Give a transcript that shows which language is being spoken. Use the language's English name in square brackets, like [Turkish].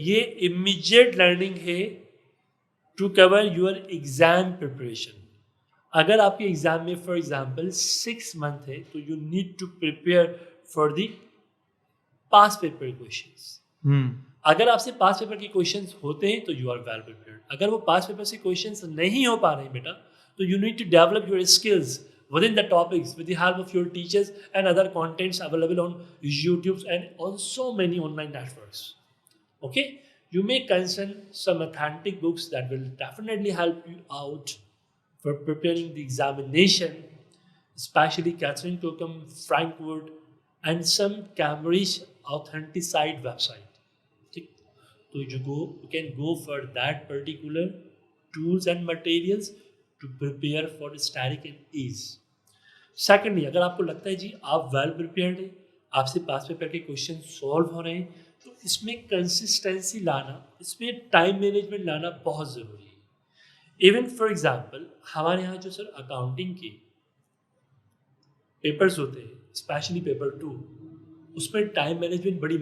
[Urdu] یہ [English] Immediate learning ہے to cover your exam preparation. [Urdu] اگر آپ کے ایگزام میں فار ایگزامپل 6 منتھ ہے تو [English] You need to prepare for the past paper questions. [Urdu] اگر آپ سے پاس پیپر کے کویشچنس ہوتے ہیں تو [English] You are well prepared. [Urdu] اگر وہ پاس پیپر سے کویشچنس نہیں ہو پا رہے ہیں بیٹا [English] تو you need to develop your skills within the topics with the help of your teachers and other contents available on YouTube and on so many online networks. Okay, you may consult some authentic books that will definitely help you out for preparing the examination, especially Catherine Cookham, Frank Wood, and some Cambridge Authenticide website. Okay, so you can go for that particular tools and materials to prepare for static and ease. Secondly, [Urdu] اگر آپ کو لگتا ہے جی آپ well prepared ہیں, آپ سے پاس paper کے کویشچن سالو ہو رہے ہیں, تو اس میں کنسسٹینسی لانا, اس میں ٹائم مینجمنٹ لانا بہت ضروری ہے. ایون فار ایگزامپل ہمارے یہاں جو سر اکاؤنٹنگ کے پیپرز ہوتے ہیں اسپیشلی پیپر 2, اس میں ٹائم مینجمنٹ بڑی